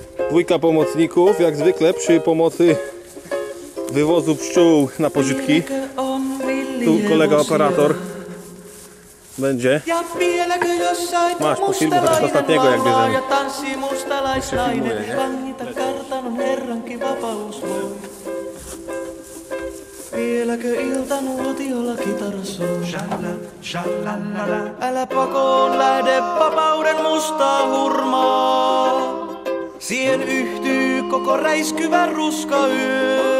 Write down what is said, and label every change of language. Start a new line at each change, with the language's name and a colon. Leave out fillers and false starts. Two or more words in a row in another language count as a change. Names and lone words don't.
Polish: Dwójka pomocników, jak zwykle przy pomocy wywozu pszczół na pożytki. Tu kolega operator będzie. Masz, pofilmuj chociaż ostatniego jak bierzemy. Już się filmuje, nie?
Finnish: Vieläkö iltanuotiolla kitara soi? Älä pakoon lähde vapauden mustaa hurmaa. Siihen yhtyy koko räiskyvä ruska yö.